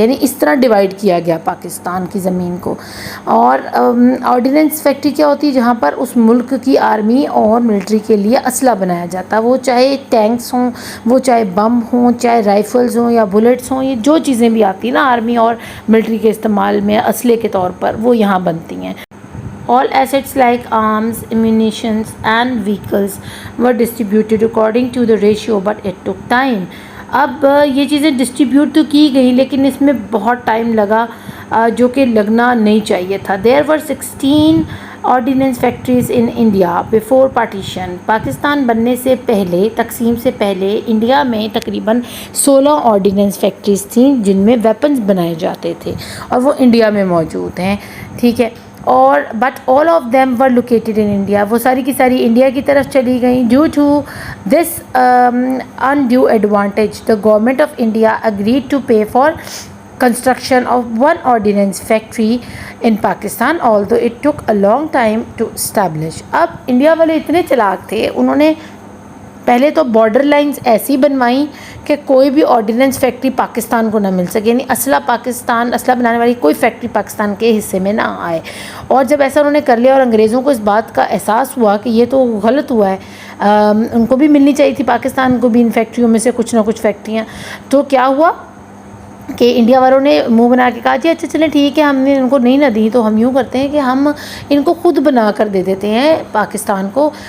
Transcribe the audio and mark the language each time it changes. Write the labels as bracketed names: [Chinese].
[Urdu] یعنی اس طرح ڈیوائڈ کیا گیا پاکستان کی زمین کو. اور آرڈیننس فیکٹری کیا ہوتی ہے؟ جہاں پر اس ملک کی آرمی اور ملٹری کے لیے اسلحہ بنایا جاتا ہے، وہ چاہے ٹینکس ہوں، وہ چاہے بم ہوں، چاہے رائفلز ہوں یا بلٹس ہوں، یہ جو چیزیں بھی آتی ہیں نا آرمی اور ملٹری کے استعمال میں اسلحے کے طور پر، وہ یہاں بنتی ہیں. [English] All assets like arms, ammunitions and vehicles were distributed according to the ratio, but it took time. [Urdu] اب یہ چیزیں ڈسٹریبیوٹ تو کی گئی لیکن اس میں بہت ٹائم لگا، جو کہ لگنا نہیں چاہیے تھا. [English] There were 16 ordnance factories in India before partition. [Urdu] Pakistan بننے سے پہلے، تقسیم سے پہلے، انڈیا میں تقریباً 16 آرڈیننس فیکٹریز تھیں جن میں ویپنز بنائے جاتے تھے، اور وہ انڈیا میں موجود ہیں، ٹھیک ہے. اور [English] But all of them were located in India. [Urdu] وہ ساری کی ساری انڈیا کی طرف چلی گئیں. [English] Due to this undue advantage, the government of India agreed to pay for construction of one ordnance factory in Pakistan, although it took a long time to establish. [Urdu] اب India والے اتنے چلاک تھے، انہوں نے پہلے تو بارڈر لائنز ایسی بنوائیں کہ کوئی بھی آرڈیننس فیکٹری پاکستان کو نہ مل سکے. یعنی اسلحہ بنانے والی کوئی فیکٹری پاکستان کے حصے میں نہ آئے. اور جب ایسا انہوں نے کر لیا اور انگریزوں کو اس بات کا احساس ہوا کہ یہ تو غلط ہوا ہے، ان کو بھی ملنی چاہیے تھی پاکستان کو بھی ان فیکٹریوں میں سے کچھ نہ کچھ فیکٹریاں، تو کیا ہوا کہ انڈیا والوں نے منہ بنا کے کہا جی اچھا چلیں ٹھیک ہے، ہم نے ان کو نہیں نہ دی تو ہم یوں کرتے ہیں کہ ہم ان کو خود بنا کر دے دیتے ہیں پاکستان کو.